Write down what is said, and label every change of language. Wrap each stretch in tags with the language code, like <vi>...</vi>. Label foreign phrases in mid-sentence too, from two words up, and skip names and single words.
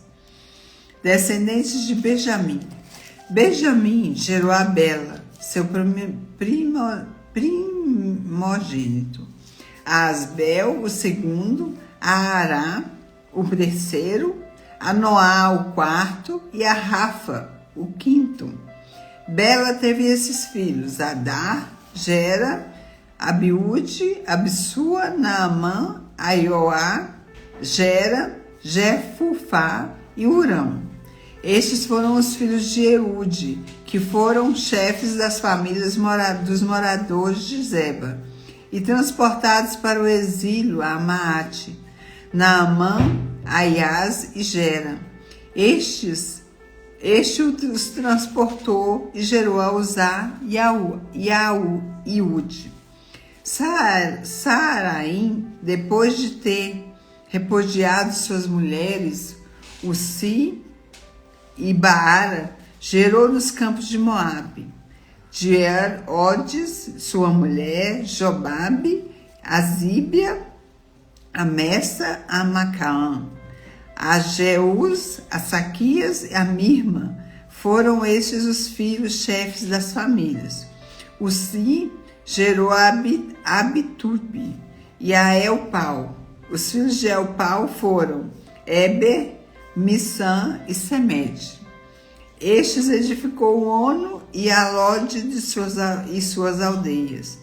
<pt>Descendentes de Benjamim. Benjamim gerou a Bela, seu primogênito, a Asbel, o segundo, a Ará, o terceiro, a Noá, o quarto, e a Rafa, o quinto. Bela teve esses filhos: Adar, Gera, Abiúde, Absua, Naamã, Aioá, Gera, Jefufá e Urão. Estes foram os filhos de Eude, que foram chefes das famílias dos moradores de Zeba, e transportados para o exílio a Maate, Naamã, Aias e Gera. Este os transportou e gerou a Uzá e a Iude. Saaraim, depois de ter repudiado suas mulheres, Ussi e Baara, gerou nos campos de Moabe. Odes, sua mulher, Jobabe, a Zíbia, a Messa, a Macaã, a Jeús, a Saquias e a Mirma. Foram estes os filhos chefes das famílias. Ussi gerou a Abitube e a Elpal. Os filhos de Elpal foram Eber, Missã e Semede. Estes edificou Ono e Alode e suas aldeias.</pt>